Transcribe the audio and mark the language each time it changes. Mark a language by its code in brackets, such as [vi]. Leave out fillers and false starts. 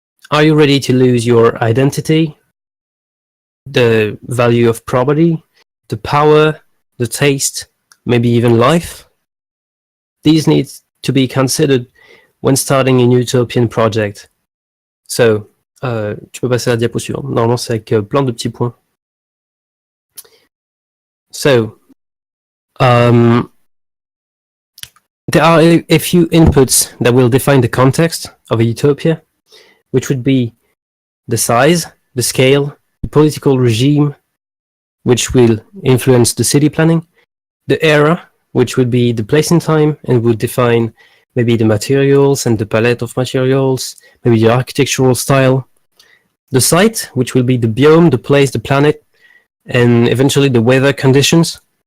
[en] Are you ready to lose your identity, the value of property, the power, the taste, maybe even life? These need to be considered when starting a utopian project. [fr] So, tu peux passer à la diapo suivante. Normalement, c'est avec plein de petits points. [en] So, there are a few inputs that will define the context of a utopia, which would be the size, the scale, the political regime, which will influence the city planning, the era, which would be the place in time and would define maybe the materials and the palette of materials, maybe the architectural style, the site, which will be the biome, the place, the planet, and eventually the weather conditions.